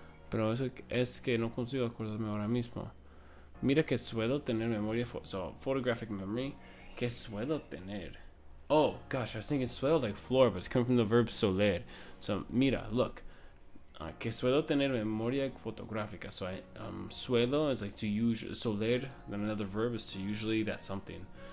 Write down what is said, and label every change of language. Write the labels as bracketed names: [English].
[Spanish] Pero eso es que no consigo acordarme ahora mismo. Mira que puedo tener memoria. [English] So, photographic memory. [Spanish] Que suelo tener. [English] Oh, gosh, I was thinking suelo like floor, but it's coming from the verb soler. So, mira, look. [Spanish] Que suelo tener memoria fotográfica. [English] So, suelo is like to use. Soler, then another verb is to usually, that's something.